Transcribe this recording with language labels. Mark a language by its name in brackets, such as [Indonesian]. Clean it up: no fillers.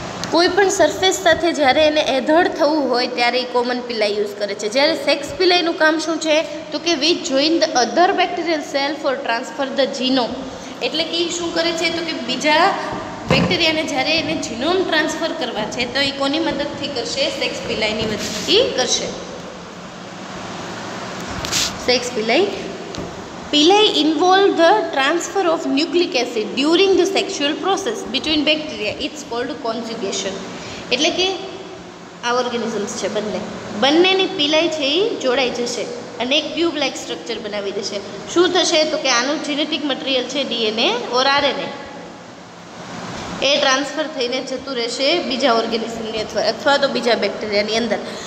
[Gujarati] કોઈપણ સરફેસ સાથે જ્યારે એને એધડ થવું હોય ત્યારે એ કોમન પિલાઈ યુઝ કરે છે. જ્યારે સેક્સ પિલાઈનું કામ શું છે તો કે [English] Which join the other bacterial cell for transfer the genome. [Gujarati] એટલે કે એ શું કરે છે તો કે બીજા બેક્ટેરિયાને જ્યારે એને જીનોમ ટ્રાન્સફર કરવા છે તો એ કોની મદદથી કરશે? સેક્સ પિલાઈની મદદથી કરશે. [English] Sex pili involve the transfer of nucleic acid during the sexual process between bacteria. It's called conjugation. [Gujarati] એટલે કે આ ઓર્ગેનિઝમ્સ છે બંનેની પિલાઈ છે એ જોડાઈ જશે અને એક ટ્યુબ લાઇક સ્ટ્રક્ચર બનાવી દેશે. શું થશે તો કે આનું જેનેટિક મટીરિયલ છે DNA ઓર RNA એ ટ્રાન્સફર થઈને જતું રહેશે બીજા ઓર્ગેનિઝમની અથવા તો બીજા બેક્ટેરિયાની અંદર.